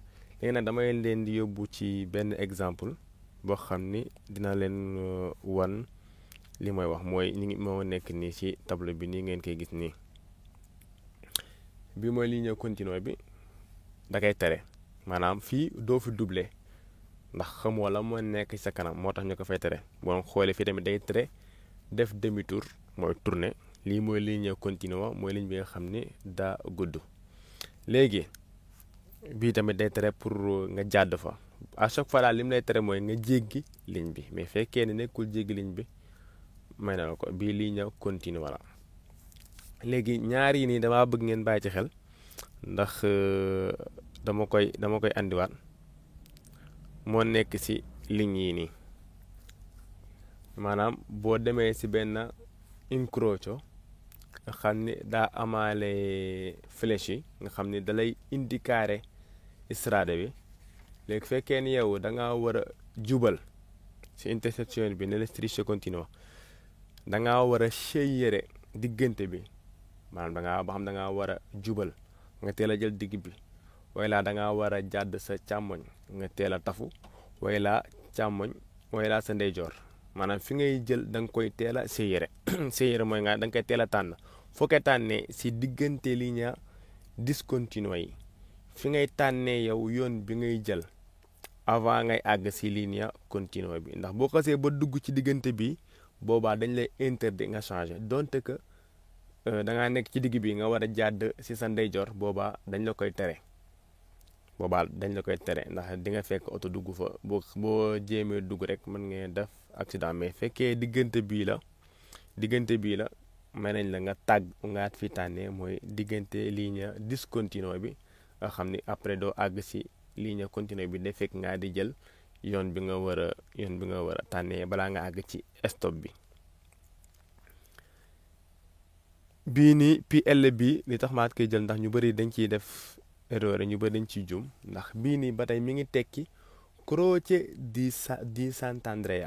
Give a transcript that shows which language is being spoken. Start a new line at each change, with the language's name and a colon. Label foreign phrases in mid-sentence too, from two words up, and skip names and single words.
Wolof: léegi nag damay leen di yóbbu ci benn exemple boo xam ni dina leen wan li mooy wax mooy moo nekk nii ci tableau bi nii ngeen koy gis nii bi mooy
French: ligne continue
Wolof: bi da koy tere maanaam fii doo fi doublé ndax xamoo la moo nekk sa kanam moo tax ñu ko fay tere boo xoolee fii tamit day tere def
French: demi tour
Wolof: mooy tourner lii mooy
French: ligne continue
Wolof: mooy ligne bi nga xam ni daa gudd. léegi bii tamit day tere pour nga jàdd fa
French: à chaque fois
Wolof: daal li mu lay tere mooy nga jéggi ligne bi mais fekkee ne nekkul jéggi ligne bi may na la ko bii
French: ligne continue
Wolof: la. léegi ñaar yi nii damaa bëgg ngeen bàyyi ci xel ndax dama koy andiwaat moo nekk ci ligne yi nii maanaam boo demee ci benn incrocio nga xam ni daa amaale flèche yi nga xam ni dalay indi carré strada bi. léegi fekkee ni yow da nga war a jubal ci intersection bi ne la
Italian: strisce continua
Wolof: da nga war a scegliere diggante bi maanaam ba xam da nga war a jubal nga teel a jël digg bi wala da nga war a jàdd sa càmmoñ nga teel a tafu wala càmmoñ wala sa ndeyjoor maanaam fi ngay jël da nga koy teel a scegliere scegliere mooy da nga koy teel a tànn foo koy tànnee ci diggante
Italian: linea discontinua
Wolof: yi fi ngay tànnee yow yoon bi ngay jël avant ngay àgg ci
Italian: linea continua
Wolof: bi ndax boo xasee ba dugg ci diggante bi boobaa dañ lay interdit nga changer donte que da ngaa nekk ci digg bi nga war a jàdd ci sa ndeyjoor boobaa dañ la koy tere ndax di nga fekk oto dugg fa boo jéemee dugg rek mën ngeen def accident mais fekkee diggante bii la may nañ la nga fi tànnee mooy diggante
Italian: linea discontinua
Wolof: bi nga xam ni après doo àgg ci
Italian: linea continua
Wolof: bi day fekk ngaa di jël yoon bi nga war a tànnee balaa nga àgg ci stop bi. bii nii PL bi li tax maat koy jël ndax ñu bëri dañ ciy def erreur ñu bëri dañ ciy juum ndax bii nii ba tey mi ngi tekki Croce di Sant'Andrea.